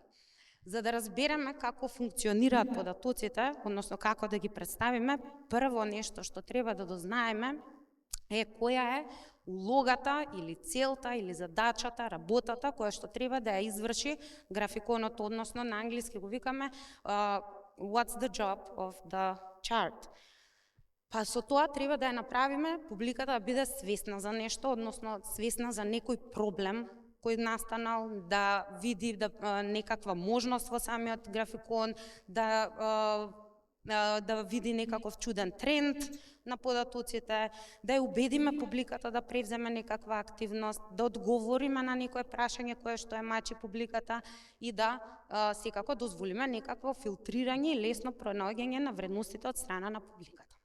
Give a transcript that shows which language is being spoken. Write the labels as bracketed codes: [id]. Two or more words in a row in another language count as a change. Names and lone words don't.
[mk] За да разбереме како функционираат податоците, односно како да ги представиме, прво нешто што треба да дознаеме е која е улогата или целта или задачата, работата која што треба да ја изврши графиконот, односно на англиски го викаме [en] what's the job of the chart. [mk] Па со тоа треба да ја направиме публиката да биде свесна за нешто, односно свесна за некој проблем кој настанал, да види некаква можност во самиот графикон, да види некаков чуден тренд на податоците, да ја убедиме публиката да превземе некаква активност, да одговориме на некое прашање кое што е мачи публиката и да секако дозволиме некакво филтрирање и лесно пронаоѓање на вредностите од страна на публиката.